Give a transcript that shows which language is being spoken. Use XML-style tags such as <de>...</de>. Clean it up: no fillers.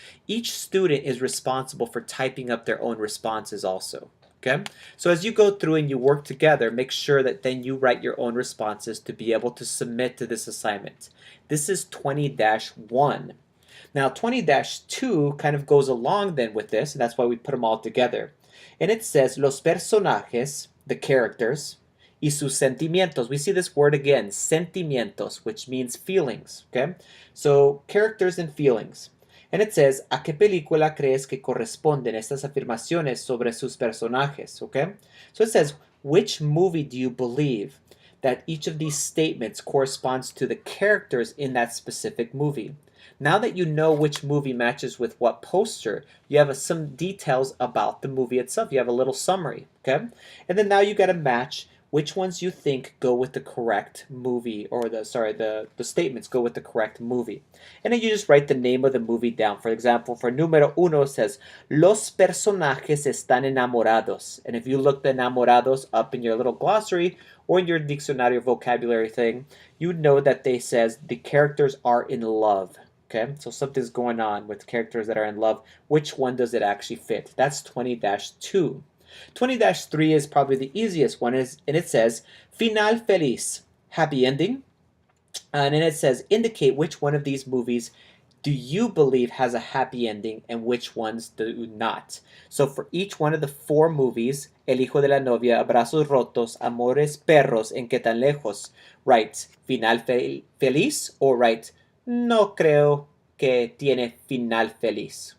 <en>Each student is responsible for typing up their own responses also, okay? So as you go through and you work together, make sure that then you write your own responses to be able to submit to this assignment. This is 20-1. Now 20-2 kind of goes along then with this, and that's why we put them all together. And it says,</en> <es>los personajes,</es> <en>the characters,</en> <es>y sus sentimientos.</es> <en>We see this word again, sentimientos, which means feelings, okay? So characters and feelings. And it says,</en> <es>¿a qué película crees que corresponden estas afirmaciones sobre sus personajes?</es> <en>Okay? So it says, which movie do you believe that each of these statements corresponds to the characters in that specific movie? Now that you know which movie matches with what poster, you have some details about the movie itself. You have a little summary, okay? And then now you got to match which ones you think go with the correct movie, or the statements go with the correct movie. And then you just write the name of the movie down. For example, for número 1 it says,</en> <es>los personajes están enamorados.</es> <en>And if you look the enamorados up in your little glossary or in your diccionario vocabulary thing, you know that they says the characters are in love. Okay, so something's going on with characters that are in love. Which one does it actually fit? That's 20-2. 20-3 is probably the easiest one, and it says,</en> <es>final feliz,</es> <en>happy ending. And then it says, indicate which one of these movies do you believe has a happy ending and which ones do not. So for each one of the 4 movies, El hijo de la novia, Abrazos rotos, Amores perros, En qué tan lejos, write</en> <es>final feliz</es> <en>or write</en> <es>no creo que tiene final feliz.</es>